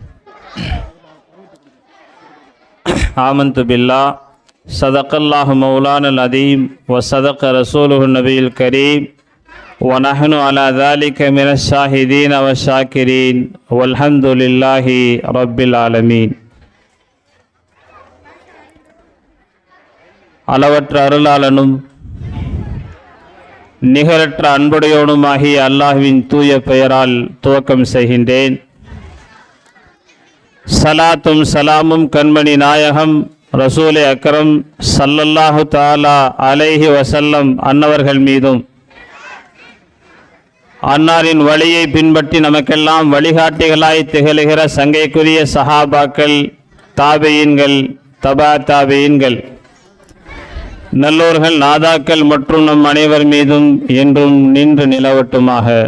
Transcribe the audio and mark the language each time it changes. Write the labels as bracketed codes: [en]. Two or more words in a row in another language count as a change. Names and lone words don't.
[ar] آمنت بالله صدق الله مولانا العظيم وصدق رسوله النبي الكريم ونحن على ذلك من الشاهدين والشاكرين والحمد لله رب العالمين. [ta] அளவற்ற அருளாளனும் நிகரற்ற அன்புடையோனுமாகிய அல்லாஹ்வின் தூய பெயரால் துவக்கம் செய்கின்றேன். சலாத்தும் சலாமும் கண்மணி நாயகம் ரசூலே அக்ரம் [ar] صلى الله تعالى عليه وسلم [ta] அன்னவர்கள் மீதும், அன்னாரின் வழியை பின்பற்றி நமக்கெல்லாம் வழிகாட்டிகளாய் திகழ்கிற சங்கைக்குரிய சஹாபாக்கள், தாபியீன்கள், தபா தாபியீன்கள், நல்லோர்கள், நாதாக்கள் மற்றும் நம் அனைவர் மீதும் என்றும் நின்று நிலவட்டுமாக.